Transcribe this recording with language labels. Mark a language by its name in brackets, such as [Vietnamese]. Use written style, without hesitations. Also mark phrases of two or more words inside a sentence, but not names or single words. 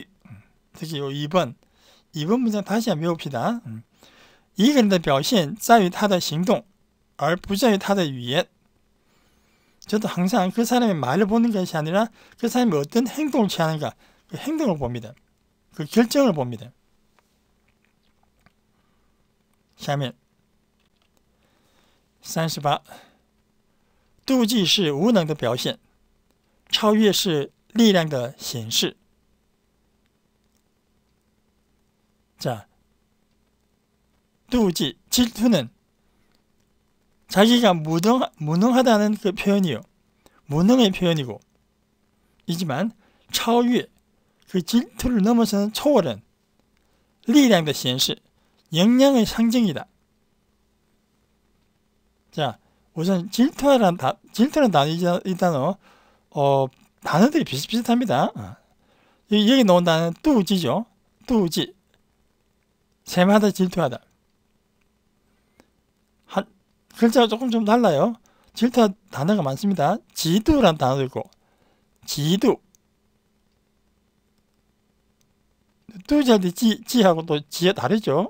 [Korean] 특히 요 2번 문장 다시 한번 외웁시다. [Chinese] 一个人的表现在于他的行动而不在于他的语言. [Korean] 저도 항상 그 사람의 말을 보는 것이 아니라 그 사람이 어떤 행동을 취하는가 그 행동을 봅니다. 그 결정을 봅니다. [Chinese] 下面38 妒忌是无能的表现，超越是力量的显示。 [Korean] 자,妒忌, 질투는 자기가 무능하다는 그 표현이요. 무능의 표현이고, 이지만 超越, 그 질투를 넘어서는 초월은 [Chinese] 力量的显示, [Korean] 역량의 상징이다. 자, 우선 질투라는 단어, 이 단어, 단어들이 비슷비슷합니다. 여기 나온 단어는 妒忌죠. 妒忌. 셈하다, 질투하다. 글자가 조금 좀 달라요. 질투 단어가 많습니다. 지두라는 단어도 있고, 지두. 뚜지할 때 지하고 또 지가 다르죠.